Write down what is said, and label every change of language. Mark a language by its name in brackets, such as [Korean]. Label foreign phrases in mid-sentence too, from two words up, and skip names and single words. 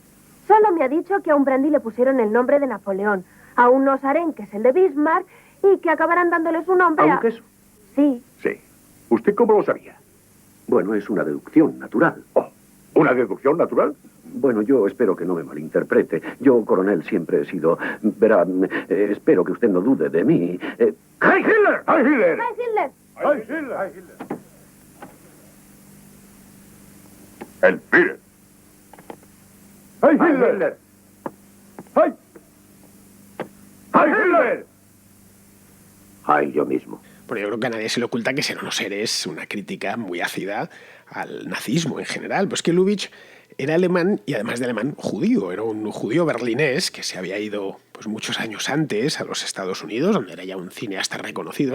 [Spanish] Solo me ha dicho que a un brandy le pusieron el nombre de Napoleón, a un Nosaren, que es el de Bismarck, y que acabarán dándole su nombre ¿Aunque eso? Sí. Sí. ¿Usted cómo lo sabía? Bueno, es una deducción natural. Oh, ¿una deducción natural? Bueno, yo espero que no me malinterprete. Yo, coronel, siempre he sido... Verá, espero que usted no dude de mí. [German] ¡Heil Hitler! ¡Heil Hitler! ¡Heil Hitler! ¡Heil Hitler! ¡Heil Hitler! ¡El Führer! ¡Heil Hitler! ¡Heil! ¡Heil Hitler! [Spanish] Ay, yo mismo. Bueno, yo creo que a nadie se le oculta que Ser o no ser es una crítica muy ácida al nazismo en general. Pues que Lubitsch era alemán y además de alemán judío. Era un judío berlinés que se había ido pues muchos años antes a los Estados Unidos, donde era ya un cineasta reconocido.